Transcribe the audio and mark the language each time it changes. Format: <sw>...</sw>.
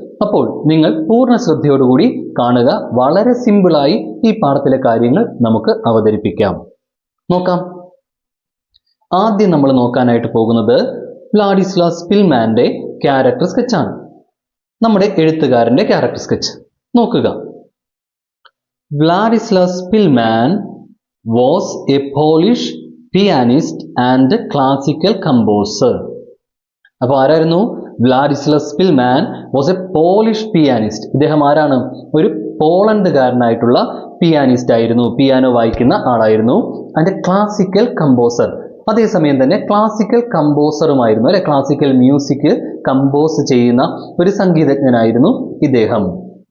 <ml>അപ്പോൾ നിങ്ങൾ പൂർണ്ണ ശ്രദ്ധയോടുകൂടി കാണുക. വളരെ സിമ്പിളായി ഈ പാഠത്തിലെ കാര്യങ്ങൾ നമുക്ക് അവതരിപ്പിക്കാം. നോക്കാം. ആദ്യം നമ്മൾ നോക്കാനായിട്ട് പോകുന്നത് വ്ലാഡിസ്ലാവ് സ്പിൽമാന്റെ ക്യാരക്ടർ സ്കെച്ചാണ്. നമ്മുടെ എഴുത്തുകാരന്റെ ക്യാരക്ടർ സ്കെച്ച് നോക്കുക.</ml> <en>Władysław Szpilman was a Polish pianist and classical composer.</en> <ml>അപ്പോൾ ആരായിരുന്നു?</ml> <en>Wladyslaw Szpilman was a Polish pianist.</en> <ml>ഇദ്ദേഹം ആരാണ്? ഒരു പോളണ്ടുകാരനായിട്ടുള്ള പിയാനിസ്റ്റ് ആയിരുന്നു, പിയാനോ വായിക്കുന്ന ആളായിരുന്നു.</ml> <en>and classical composer,</en> <ml>അതേസമയം തന്നെ ക്ലാസിക്കൽ കമ്പോസറുമായിരുന്നു, അല്ലെ, ക്ലാസിക്കൽ മ്യൂസിക് കമ്പോസ് ചെയ്യുന്ന ഒരു സംഗീതജ്ഞനായിരുന്നു ഇദ്ദേഹം.</ml>